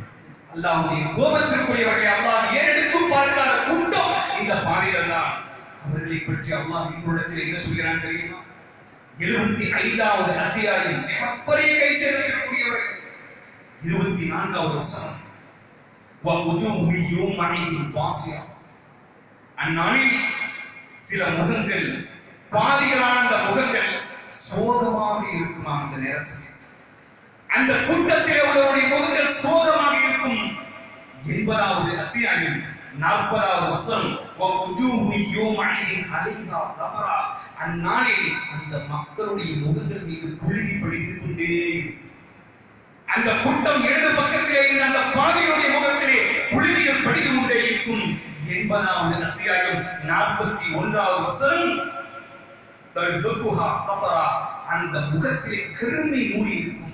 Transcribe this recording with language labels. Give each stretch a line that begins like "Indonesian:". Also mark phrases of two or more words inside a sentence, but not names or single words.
Tamil: அல்லாஹ்வுடைய கோபத்திற்குரியவர்களை அல்லாஹ் ஏறெடுத்து பார்க்காத கூட்டம் இந்த பாவிகள் தான். அவர்களை பற்றி அல்லாஹ் இன்னொரு என்ன சொல்கிறான் தெரியுமா? 75வது அத்தியாயம் மிகப்பெரிய கை சேர்க்கக்கூடியவர்கள். 24வது வசனம்.
Arabic: وَوُجُوهٌ يَوْمَئِذٍ بَاسِرَةٌ.
Tamil: அந்நாளில் சில முகங்கள், பாதிகளான அந்த முகங்கள் சோகமாக இருக்குமா? அந்த நேரத்தில் அந்த கூட்டத்திலே உள்ளவருடைய முகங்கள் சோகமாக இருக்கும். 80வது அத்தியாயம் 40வது வசனம்,
Arabic: وَوُجُوهٌ يَوْمَئِذٍ عَلَيْهَا غَبَرَةٌ.
Tamil: அந்நாளில் அந்த மக்களுடைய முகங்கள் மீது புழுதி படித்துக் கொண்டே இருக்கும். அந்த கூட்டம் இடது பக்கத்திலே இருந்த அந்த பாவியுடைய முகத்திலே புழுதிகள் படித்துக் கொண்டே இருக்கும். 80வது அத்தியாயம் 41வது வசனம், அந்த முகத்திலே கருமை மூடி இருக்கும்.